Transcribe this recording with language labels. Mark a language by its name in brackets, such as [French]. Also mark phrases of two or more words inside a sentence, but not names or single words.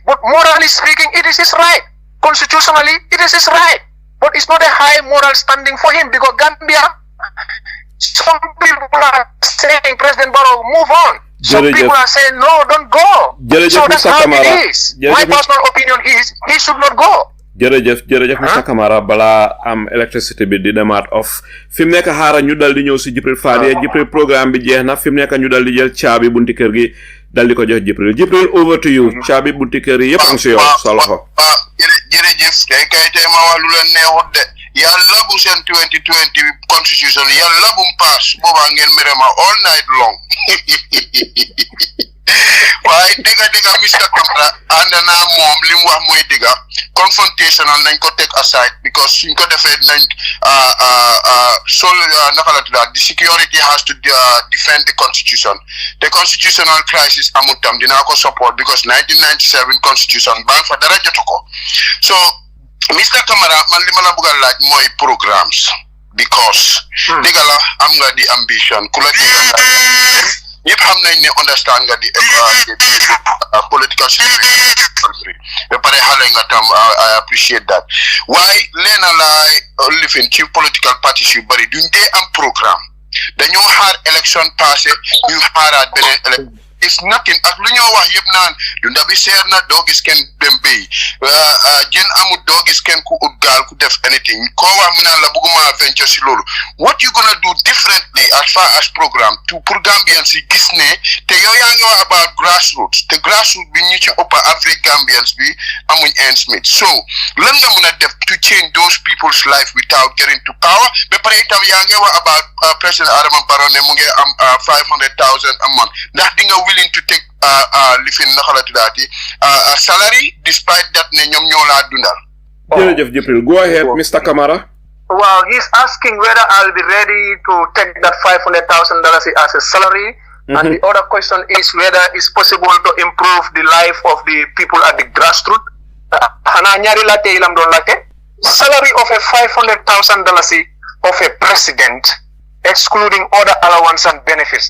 [English] But morally speaking, it is his right. Constitutionally, it is his right. But it's not a high moral standing for him because Gambia, some people are saying, President Barrow, move on. Some people are saying, no, don't go. So that's how it is. My personal opinion is, he should not go. [Wolof] jërëjëf Mr. Camara bala am electricity bi di demaat off fim nekk xaara ñu dal di ñëw si Jibril Fadie Jibril programme bi jeex na fim nekk ñu dal di jël caabi bunti kër gi dal di ko jox Jibril [English] over to you [Wolof] caabi bunti kër yi yëpp am si yow sa loxo jërëjëf kay ma wax lu leen neexut de yàlla bu seen 2020 constitution yàlla bu mu pass boobaa ngeen mere ma [English] all night long [Wolof] waaye dëgga Mr. Camara ànd naa moom li mu wax mooy dëgga confrontational nañ ko [English] take aside because [Wolof] suñ ko defee nañ naka la tuddaat [English] the security has to defend the constitution the constitutional crisis [Wolof] amul tam dinaa ko [English] support because 1997 constitution [Wolof] baa fa dara jotu ko so Mr. Camara man li ma la bëgg a laaj mooy programmes because dëgga la am nga di ambition ku la ñëpp xam nañ ne understand nga di [English] political situation [Wolof] ba pare xale nga tam [English] I appreciate that [Wolof] waaye leena laay lifin ci [English] political parties [Wolof] yu bari duñ dee am programme dañoo xaar election passé ñu xaaraat beneen election [English] it's nothing [Wolof] ak lu ñoo wax yëpp naan dunda bi seer na doo gis kenn dem béy jën amul doo gis kenn ku ut gaal ku def anything koo wax mu naan la bëgguma venture si loolu [English] what you gonna do differently as far as [French] programme pour Gambians [Wolof] yi gis ne te yow yaa ngi wax [English] about grassroots [Wolof] te grassroots bi ñu ci ëpp [English] average Gambians [Wolof] bi amuñ [English] ends meet [Wolof] so lan nga mën a def [English] to change those people's life without getting to power [Wolof] ba pare itam yaa ngi wax about President Adama Barrow ne mu ngi am 500,000 [English] a month [Wolof] ndax di nga [English] willing to take [Wolof] lifin naka la tuddaati salary despite that ne ñoom ñoo laa dundal. Jërëjëf Jibril, [English] go ahead Mr. Camara. Well, he's asking whether I'll be ready to take that $500,000 as a salary. And the other question is whether it's possible to improve the life of the people at the grassroots. Salary of a $500,000 of a president, excluding other allowance and benefits.